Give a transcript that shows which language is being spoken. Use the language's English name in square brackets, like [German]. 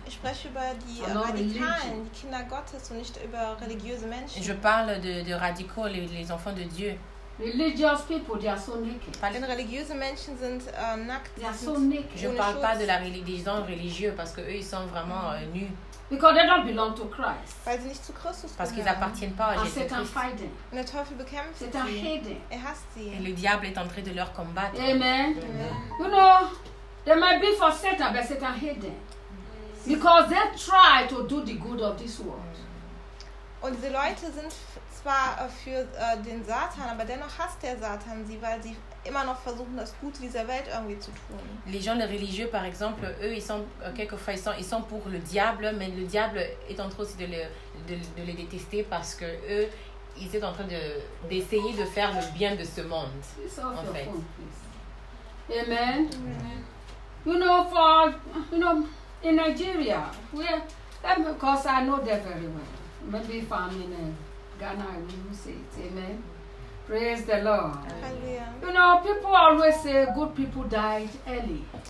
[German] Ich spreche über die Radikalen, die Kinder Gottes und nicht über religiöse Menschen. [French] Je parle de radicaux, les enfants de Dieu. [English] Religious people, they are so naked. [German] Denn religiöse Menschen sind nackt. [English] They are so naked. [French] Je parle pas de la religion religieux parce que eux ils sont vraiment nus. [English] Because they don't belong to Christ. [German] Weil sie nicht zu Christus gehören. [French] Parce qu'ils appartiennent pas à Jésus. [English] Satan fight them. [German] Und der Teufel bekämpft sie. [English] Satan hate [German] them. Er hasst sie. [French] Et le diable est en train de leur combattre. [English] Amen. Amen. You know, they might be for Satan, but Satan hate them. Because they try to do the good of this world. [German] Und diese Leute sind zwar für den Satan, aber dennoch hasst der Satan sie, weil sie immer noch versuchen, das Gute dieser Welt irgendwie zu tun. [French] Les gens, les religieux, par exemple, eux, ils sont quelquefois ils sont pour le diable, mais le diable est en train aussi de les détester parce que eux, ils sont en train d'essayer de faire le bien de ce monde. En fait. [English] Amen. You know, in Nigeria, because I know them very well. Maybe if I'm in Ghana, I will say it. Amen. Praise the Lord. Hallelujah. You know, people always say good people died early.